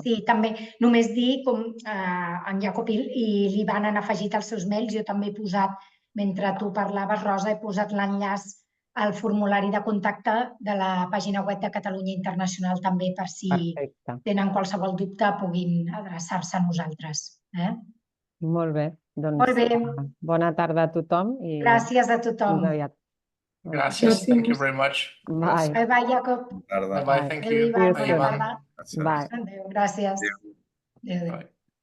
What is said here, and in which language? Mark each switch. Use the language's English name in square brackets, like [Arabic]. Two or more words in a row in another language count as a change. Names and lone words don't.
[Catalan] Sí, també només dir, com en Jacob i l'Ivan han afegit els seus mails, jo també he posat, mentre tu parlaves, Rosa, he posat l'enllaç al formulari de contacte de la pàgina web de Catalunya Internacional també, per si tenen qualsevol dubte puguin adreçar-se a nosaltres. Molt bé, doncs bona tarda a tothom. Gràcies a tothom. Gràcies, [English] thank you very much. Bye. Bye, Jacob. Bye, thank you. [Catalan] Bona tarda. [English] Bye. [Catalan] Adéu, gràcies. Adéu.